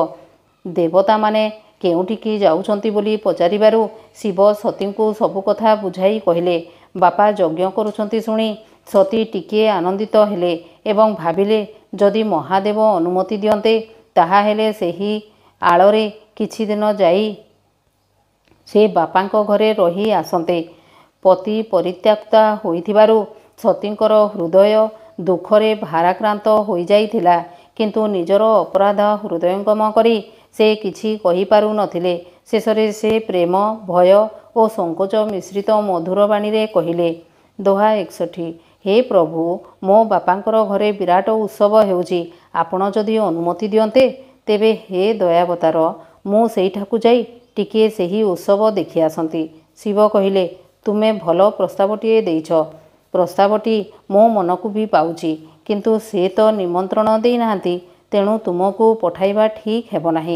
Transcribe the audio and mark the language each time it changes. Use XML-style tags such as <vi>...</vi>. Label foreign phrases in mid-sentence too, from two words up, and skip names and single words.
<or>ଦେବତା ମାନେ କେଉଁଠିକି ଯାଉଛନ୍ତି ବୋଲି ପଚାରିବାରୁ ଶିବ ସତୀ କୁ ସବୁ କଥା ବୁଝାଇ କହିଲେ। ବାପା ଯଜ୍ଞ କରୁଛନ୍ତି ଶୁଣି ସତୀ ଟିକେ ଆନନ୍ଦିତ ହେଲେ ଏବଂ ଭାବିଲେ ଯଦି ମହାଦେବ ଅନୁମତି ଦିଅନ୍ତେ ତାହା ହେଲେ ସେହି ଆଳରେ କିଛି ଦିନ ଯାଇ ସେ ବାପାଙ୍କ ଘରେ ରହି ଆସନ୍ତେ। ପତି ପରିତ୍ୟକ୍ତା ହୋଇଥିବାରୁ ସତୀଙ୍କର ହୃଦୟ ଦୁଃଖରେ ଭାରାକ୍ରାନ୍ତ ହୋଇ ଯାଇଥିଲା। କିନ୍ତୁ ନିଜର ଅପରାଧ ହୃଦୟଙ୍ଗମ କରି ସେ କିଛି କହି ପାରୁ ନଥିଲେ। ଶେଷରେ ସେ ପ୍ରେମ ଭୟ ଓ ସଙ୍କୋଚ ମିଶ୍ରିତ ମଧୁର ବାଣୀ ରେ କହିଲେ। ଦୋହା 61। ହେ ପ୍ରଭୁ ମୋ ବାପାଙ୍କର ଘରେ ବିରାଟ ଉତ୍ସବ ହେଉଛି। ଆପଣ ଯଦି ଅନୁମତି ଦିଅନ୍ତେ ତେବେ ହେ ଦୟାବତାର ମୁଁ ସେଠାକୁ ଯାଇ ଟିକେ ସେହି ଉତ୍ସବ ଦେଖି ଆସନ୍ତି। ଶିବ କହିଲେ ତୁମେ ଭଲ ପ୍ରସ୍ତାବଟିଏ ଦେଇଛ। ପ୍ରସ୍ତାବଟି ମୋ ମନକୁ ବି ପାଉଛି କିନ୍ତୁ ସେ ତ ନିମନ୍ତ୍ରଣ ଦେଇ ନାହାନ୍ତି ତେଣୁ ତୁମକୁ ପଠାଇବା ଠିକ୍ ହେବ ନାହିଁ।</or>